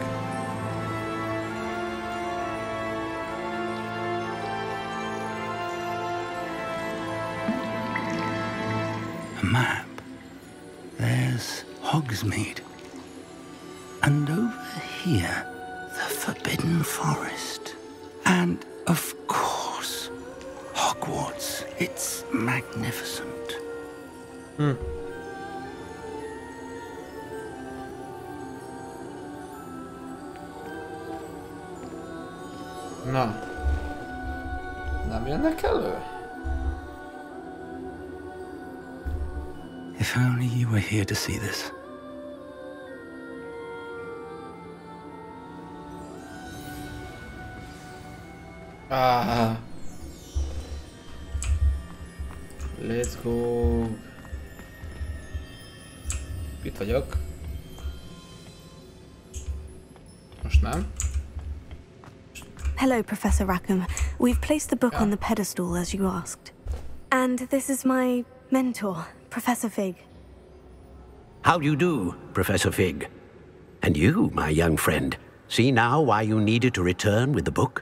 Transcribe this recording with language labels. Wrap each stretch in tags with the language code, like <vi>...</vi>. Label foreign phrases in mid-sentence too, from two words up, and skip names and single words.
<en>A map. There's Hogsmeade. And over here, the Forbidden Forest. And, of course, Hogwarts. It's magnificent.</en> <hu>Na. Nem jönnek elő?</hu> <en>If only you were here to see this. Ah. Let's go.</en> <hu>Itt vagyok. Most nem.</hu> <en>Hello, Professor Rackham. We've placed the book on the pedestal, as you asked. And this is my mentor, Professor Fig. How do you do, Professor Fig? And you, my young friend, see now why you needed to return with the book?</en>